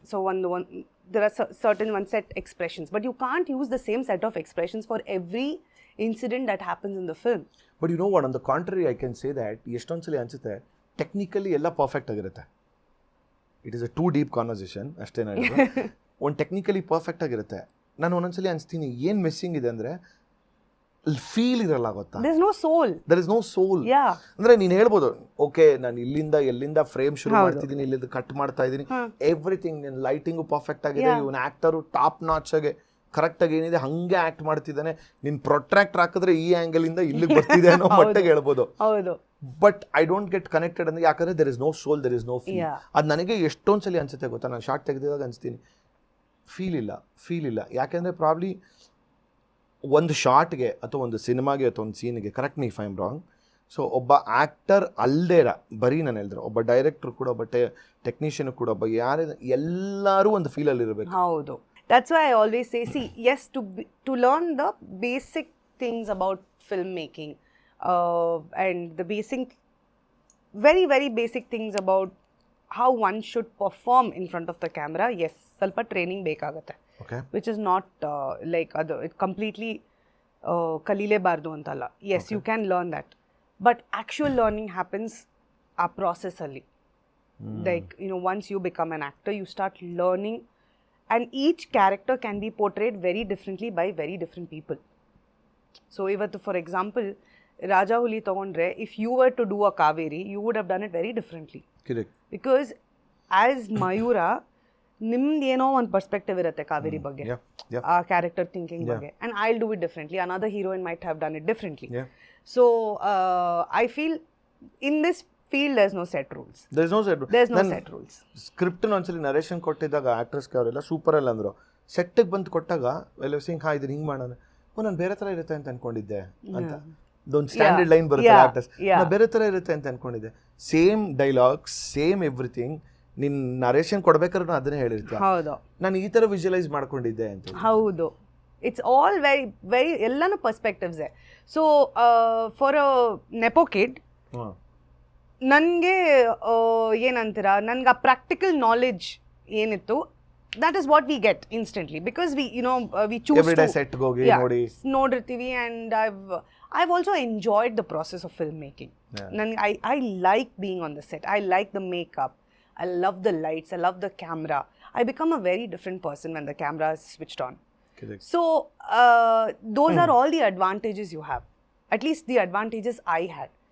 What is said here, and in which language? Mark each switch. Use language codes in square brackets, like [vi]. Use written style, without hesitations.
[en] so [kn] ಒಂದು [en] there are certain one set expressions, but you can't use the same set of expressions for every incident that happens in the film. But you know what, on the contrary, I can say that [kn] ಎಷ್ಟೊಂದು ಸಲ ಅನಿಸುತ್ತೆ technically ಎಲ್ಲ perfect ಆಗಿರುತ್ತೆ. [en] It is a too deep conversation ಅಷ್ಟೇ. [kn] ನಾನು ಒಂದು technically perfect ಆಗಿರುತ್ತೆ, ನಾನು ಒಂದೊಂದ್ಸಲಿ ಅನಿಸ್ತೀನಿ ಏನು ಮಿಸ್ಸಿಂಗ್ ಇದೆ ಅಂದರೆ ಫೀಲ್ ಇರಲ್ಲ, ಗೊತ್ತಾ? [en] There is no soul. There is no soul. Yeah. [kn] ಅಂದ್ರೆ ನೀನು ಹೇಳ್ಬೋದು, ಓಕೆ ನಾನು ಎಲ್ಲಿಂದ ಫ್ರೇಮ್ ಶುರು ಮಾಡ್ತಿದ್ದೀನಿ, ಇಲ್ಲಿಂದ ಕಟ್ ಮಾಡ್ತಾ ಇದ್ದೀನಿ, ಎವ್ರಿಥಿಂಗ್ ಲೈಟಿಂಗು ಪರ್ಫೆಕ್ಟ್ ಆಗಿದೆ, ಇವನ್ ಆಕ್ಟರು ಟಾಪ್ ನಾಚ್ ಆಗಿ ಕರೆಕ್ಟಾಗಿ ಏನಿದೆ ಹಂಗೆ ಆ್ಯಕ್ಟ್ ಮಾಡ್ತಿದ್ದಾನೆ, ನೀನು ಪ್ರೊಟ್ರಾಕ್ಟರ್ ಹಾಕಿದ್ರೆ ಈ ಆ್ಯಂಗಲಿಂದ ಇಲ್ಲಿಗೆ ಬರ್ತಿದೆ ಅನ್ನೋ ಮಟ್ಟಿಗೆ ಹೇಳ್ಬೋದು. ಹೌದು. [en] but I don't get connected [kn] ಅಂದರೆ ಯಾಕಂದರೆ [en] There is no soul, there is no feel. [kn] ಅದು ನನಗೆ ಎಷ್ಟೊಂದು ಸಲ ಅನ್ಸುತ್ತೆ ಗೊತ್ತಾ, ನಾನು ಶಾರ್ಟ್ ತೆಗೆದಿದಾಗ ಅನಿಸ್ತೀನಿ ಫೀಲ್ ಇಲ್ಲ. ಯಾಕೆಂದರೆ ಪ್ರಾಬ್ಲಿ ಒಂದು ಶಾರ್ಟ್ಗೆ ಅಥವಾ ಒಂದು ಸಿನಿಮಾಗೆ ಅಥವಾ ಒಂದು ಸೀನ್ಗೆ, [en] correct me if I am wrong, [kn] so ಒಬ್ಬ ಆ್ಯಕ್ಟರ್ ಅಲ್ದೇರ ಬರೀ ನಾನು ಹೇಳಿದ್ರೆ ಒಬ್ಬ ಡೈರೆಕ್ಟ್ರು ಕೂಡ, ಒಬ್ಬ ಟೆಕ್ನಿಷಿಯನ್ ಕೂಡ, ಒಬ್ಬ ಎಲ್ಲರೂ ಒಂದು ಫೀಲಲ್ಲಿ ಇರಬೇಕು. ಹೌದು. [en] That's why I always say, see, yes, to learn the basic things about filmmaking, and the very, very basic things about how one should perform in front of the camera, yes, [kn] ಸ್ವಲ್ಪ training ಬೇಕಾಗುತ್ತೆ. [en] Okay. Which is not like it completely [kn] ಕಲೀಲೇಬಾರ್ದು ಅಂತಲ್ಲ. [en] Yes, you can learn that. But actual learning happens [kn] ಆ process ಅಲ್ಲಿ. [en] Like, once you become an actor, you start learning. And each character can be portrayed very differently by very different people. So, ivattu for example, Raja Huli tagondre, if you were to do a Kaveri, you would have done it very differently. Correct. Because as Mayura, [kn] nimd eno one perspective irutte Kaveri ಬಗ್ಗೆ, ಆ character thinking ಬಗ್ಗೆ, [en] and I'll do it differently. Another heroine might have done it differently. So, I feel in this field there's no set rules. There's no set rules. [kn] Script ಒಂದ್ಸಲಿ narration ಕೊಟ್ಟಿದ್ದಾಗ ಆಕ್ಟ್ರೆಸ್ಗೆ ಅವರೆಲ್ಲ super ಅಲ್ಲ ಅಂದರು. ಸೆಟ್ಟಿಗೆ ಬಂದು ಕೊಟ್ಟಾಗ well Singh ಇದನ್ನ ಹಿಂಗೆ ಮಾಡೋಣ, ನಾನು ಬೇರೆ ಥರ ಇರುತ್ತೆ ಅಂತ ಅನ್ಕೊಂಡಿದ್ದೆ ಅಂತ ಒಂದು ಸ್ಟ್ಯಾಂಡರ್ಡ್ ಲೈನ್ ಬರುತ್ತೆ ಆರ್ಟಿಸ್ಟ್, ನಾನು ಬೇರೆ ಥರ ಇರುತ್ತೆ ಅಂತ ಅನ್ಕೊಂಡಿದ್ದೆ. ಸೇಮ್ ಡೈಲಾಗ್ಸ್, ಸೇಮ್ ಎವ್ರಿಥಿಂಗ್, ನಿನ್ನ ನರೇಷನ್ ಕೊಡ್ಬೇಕಾದ್ರೂ ಅದನ್ನೇ ಹೇಳಿರ್ತೀಯ, ಹೌದು ನಾನು ಈ ಥರ ವಿಜುವಲೈಸ್ ಮಾಡ್ಕೊಂಡಿದ್ದೆ ಅಂತ. ಹೌದು. [en] it's all very very [kn] ಎಲ್ಲನೂ ಪರ್ಸ್ಪೆಕ್ಟಿವ್ಸೇ. [en] so for a nepo kid [kn] ನನಗೆ ಏನಂತೀರ, ನನಗೆ ಆ ಪ್ರಾಕ್ಟಿಕಲ್ ನಾಲೆಡ್ಜ್ ಏನಿತ್ತು, [en] that is what we get instantly because we choose everyday set go ನೋಡಿ [kn] ನೋಡಿರ್ತೀವಿ. [en] and I've also enjoyed the process of filmmaking. I like being on the set. I like the makeup. I love the lights. I love the camera. I become a very different person when the camera is switched on. Correct. So those are all the advantages you have, at least the advantages I had.